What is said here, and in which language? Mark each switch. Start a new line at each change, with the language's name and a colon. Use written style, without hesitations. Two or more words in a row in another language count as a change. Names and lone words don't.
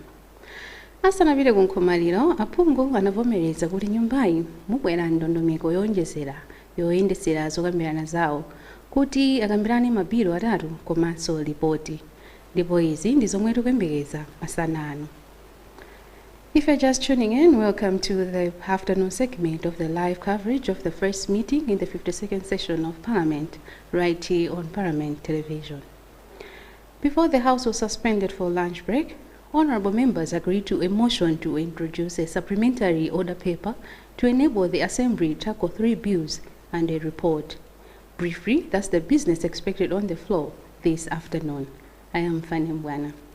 Nyanja: Asanapite ku nkhomaliro, aphungu anavomereza kuti nyumbayi mubwera ndondomeko yoyendesera zokambirana zawo kuti akambirane mabilo atatu komanso ripoti, ndipo izi ndi zomwe tikuyembekeza masana ano.
English: If you're just tuning in, welcome to the afternoon segment of the live coverage of the first meeting in the 52nd session of Parliament, right here on Parliament Television. Before the House was suspended for lunch break, honorable members agreed to a motion to introduce a supplementary order paper to enable the Assembly to tackle 3 bills and a report. Briefly, that's the business expected on the floor this afternoon. I am Fanny Mbwana.